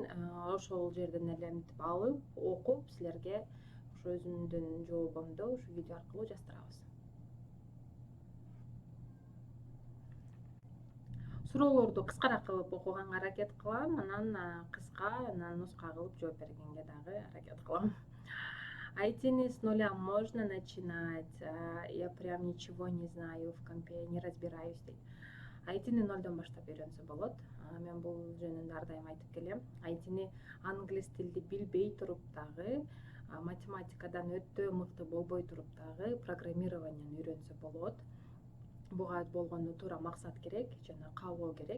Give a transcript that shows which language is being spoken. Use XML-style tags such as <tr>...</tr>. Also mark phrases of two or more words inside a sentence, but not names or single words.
<ky>Ошол жерден эле мынтип алып, окуп, силерге ошо өзүмдүн жообумду ушу видео аркылуу жаздырабыз. Суроолорду кыскараак кылып окуганга аракет кылам, анан кыска, анан нуска кылып жооп бергенге дагы аракет кылам.</ky> <ru>ITни с нуля можно начинать? Я прям ничего не знаю в компе, не разбираюсь дейт.</ru> <ky>ITни нолдон баштап үйрөнсө болот. Мен бул жөнүндө ар дайым айтып келем. ITни англис тилди билбей туруп дагы, математикадан өтө мыкты болбой туруп дагы программированияны үйрөнсө болот. Буга болгондо туура максат керек жана каалоо керек.</ky>